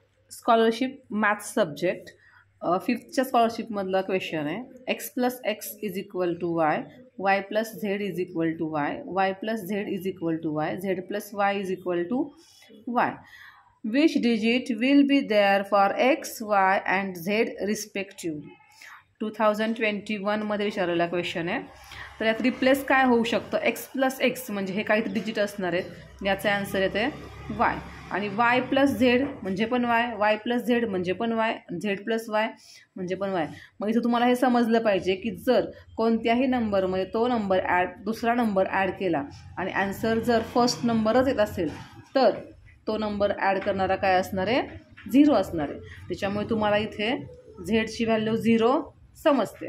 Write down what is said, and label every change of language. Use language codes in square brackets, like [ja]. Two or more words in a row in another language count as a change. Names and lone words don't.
[en] scholarship maths subject [mr] 5thच्या स्कॉलरशिपमधला क्वेश्चन आहे. [en] x + x = y, y + z = y, y + z = y, z + y = y. Which digit will be there for x, y and z respectively? [mr] 2021 मध्ये विचारलेला क्वेश्चन आहे. तर यात रिप्लेस काय होऊ शकतं? x + x म्हणजे हे काहीतरी डिजिट असणार आहेत, याचे आन्सर येते y. आणि y + z म्हणजे पण y, y + z म्हणजे पण y, z + y म्हणजे पण y. मग इथं तुम्हाला हे समजलं पाहिजे की जर कोणत्याही नंबरमध्ये तो नंबर दुसरा नंबर ॲड केला आणि आन्सर जर [en] first number [mr] येत असेल तर तो नंबर ॲड करणारा काय असणार आहे? 0 असणार आहे. त्याच्यामुळे तुम्हाला इथे झेडची व्हॅल्यू 0 समजते.